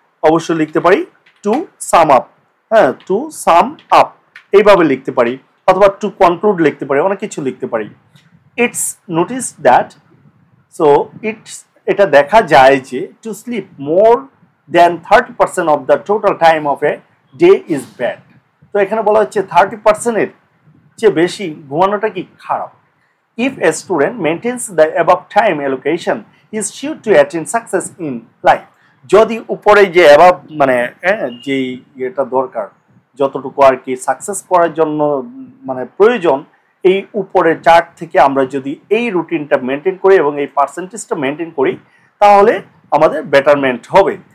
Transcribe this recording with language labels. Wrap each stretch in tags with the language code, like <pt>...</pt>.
<bn>অবশ্যই লিখতে পারি টু সাম আপ। হ্যাঁ, টু সাম আপ এইভাবে লিখতে পারি, অথবা টু কনক্লুড লিখতে পারি, অনেক কিছু লিখতে পারি।</bn> <en>it's notice that, so</en> <bn>এটা দেখা যায় যে</bn> <en>To sleep more than 30% of the total time of a day is bad.</en> <bn>তো এখানে বলা হচ্ছে 30%-এর চেয়ে বেশি ঘুমানোটা কি খারাপ।</bn> <en>If a student maintains the above time allocation, he is sure to attain success in life.</en> <bn>যদি উপরে যে অ্যাবাভ মানে যেই এটা দরকার, যতটুকু আর কি সাকসেস করার জন্য মানে প্রয়োজন, এই উপরের চার্ট থেকে আমরা যদি এই রুটিনটা মেনটেন করি এবং এই পার্সেন্টেজটা মেনটেন করি, তাহলে আমাদের বেটারমেন্ট হবে।</bn>